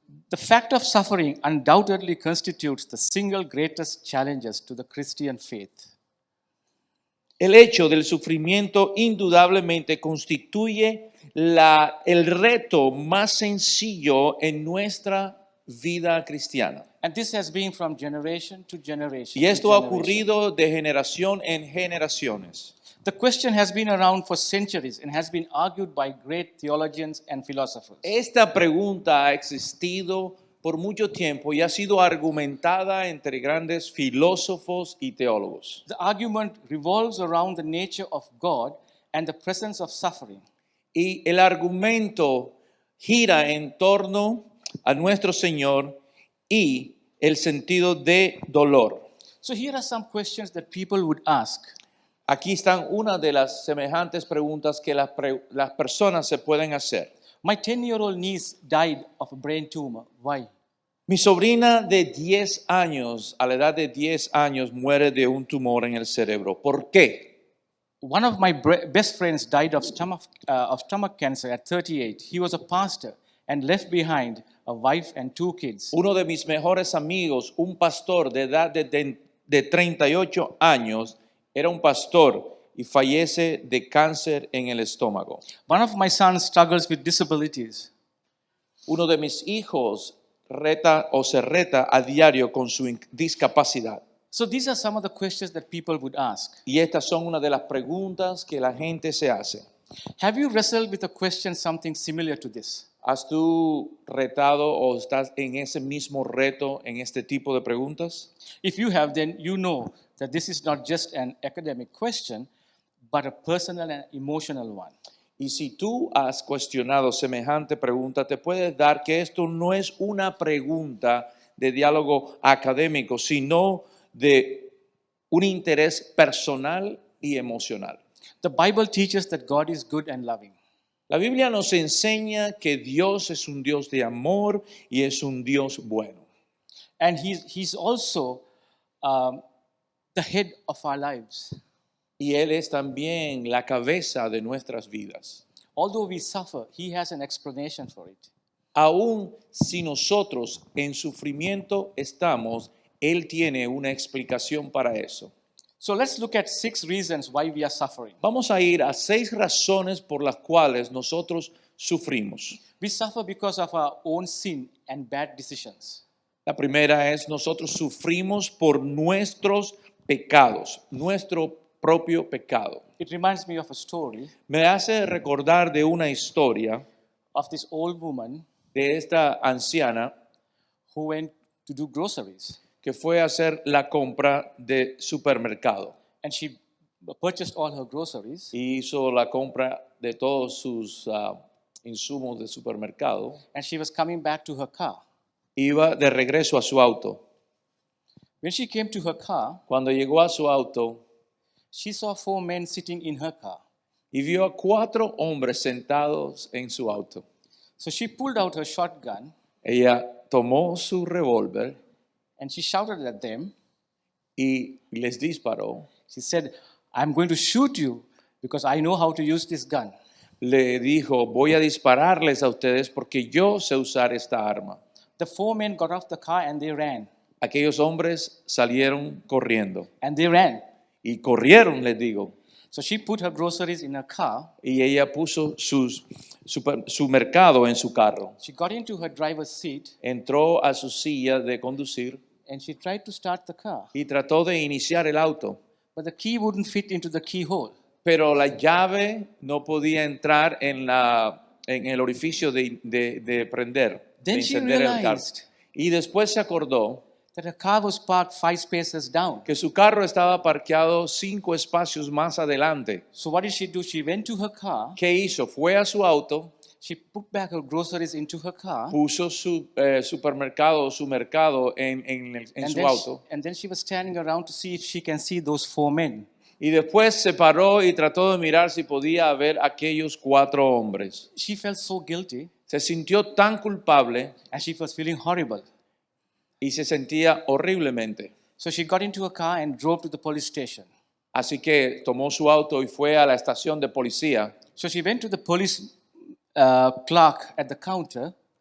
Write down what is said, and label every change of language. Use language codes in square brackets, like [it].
[en] The fact of suffering undoubtedly constitutes the single greatest challenges to the Christian faith. [es] El hecho del sufrimiento indudablemente constituye el reto más sencillo en nuestra vida cristiana. [en] And this has been from generation to generation. [es] Y esto [en] to [es] ha [en] generation. [es] ocurrido de generación en generaciones. [en] The question has been around for centuries and has been argued by great theologians and philosophers. [es] Esta pregunta ha existido por mucho tiempo y ha sido argumentada entre grandes filósofos y teólogos. [en] The argument revolves around the nature of God and the presence of suffering. [es] Y el argumento gira en torno a nuestro Señor y el sentido de dolor. [en] So here are some questions that people would ask. [es] Aquí están una de las semejantes preguntas que las personas se pueden hacer. [en] My 10-year-old niece died of a brain tumor. Why? [es] Mi sobrina de 10 años, a la edad de 10 años, muere de un tumor en el cerebro. ¿Por qué? [en] One of my best friends died of stomach cancer at 38. He was a pastor and left behind a wife and 2 kids. [es] Uno de mis mejores amigos, un pastor de edad de 38 años, era un pastor y fallece de cáncer en el estómago. [en] One of my sons struggles with disabilities. [es] Uno de mis hijos se reta a diario con su discapacidad. [en] So these are some of the questions that people would ask. [es] Y estas son una de las preguntas que la gente se hace. [en] Have you wrestled with a question something similar to this? [es] ¿Has tú retado o estás en ese mismo reto en este tipo de preguntas? [en] If you have, then you know that this is not just an academic question, but a personal and emotional one. [es] Y si tú has cuestionado semejante pregunta, te puedes dar que esto no es una pregunta de diálogo académico, sino de un interés personal y emocional. [en] The Bible teaches that God is good and loving. [es] La Biblia nos enseña que Dios es un Dios de amor y es un Dios bueno. [en] And he's also the head of our lives. [es] Y Él es también la cabeza de nuestras vidas. [en] Although we suffer, he has an explanation for it. [es] Aún si nosotros en sufrimiento estamos, Él tiene una explicación para eso. [en] So let's look at 6 reasons why we are suffering. [es] Vamos a ir a 6 razones por las cuales nosotros sufrimos. [en] We suffer because of our own sin and bad decisions. [es] La primera es nosotros sufrimos por nuestros pecados, nuestro propio pecado. [en] It reminds me of a story [es] Me hace recordar de una historia [en] of this old woman [es] de esta anciana [en] who went to do groceries. [es] que fue a hacer la compra de supermercado [en] And she purchased all her groceries. [es] y hizo la compra de todos sus insumos de supermercado. [en] And she was coming back to her car. [es] Iba de regreso a su auto. [en] When she came to her car, [es] Cuando llegó a su auto [en] she saw 4 men sitting in her car. [es] y vio a 4 hombres sentados en su auto. [en] So she pulled out her shotgun [es] Ella tomó su revólver [en] and she shouted at them. [es] y les disparó. [en] She said, I'm going to shoot you because I know how to use this gun. [es] Le dijo, voy a dispararles a ustedes porque yo sé usar esta arma. [en] The 4 men got off the car and they ran. [es] Aquellos hombres salieron corriendo. [en] And they ran. [es] Y corrieron, les digo. [en] So she put her groceries in her car. [es] Y ella puso su mercado en su carro. [en] She got into her driver's seat [es] Entró a su silla de conducir [en] and she tried to start the car. [es] y trató de iniciar el auto. [en] But the key wouldn't fit into the keyhole. [es] Pero la llave no podía entrar en el orificio de prender, de [en] Then she [es] encender el carro. [en] realized [es] Y después se acordó [en] that her car was parked 5 spaces down. [es] que su carro estaba parqueado 5 espacios más adelante. [en] So what did she do? She went to her car. [es] ¿Qué hizo? Fue a su auto, [en] She put back her groceries into her car. [es] puso su supermercado, su mercado en su auto. [en] And then she was standing around to see if she can see those 4 men. [es] Y después se paró y trató de mirar si podía ver aquellos 4 hombres. [en] She felt so guilty [es] Se sintió tan culpable [en] and she was feeling horrible. [es] y se sentía horriblemente. [en] So she got into her car and drove to the police station. [es] Así que tomó su auto y fue a la estación de policía. [en] So she went to the police clerk at the counter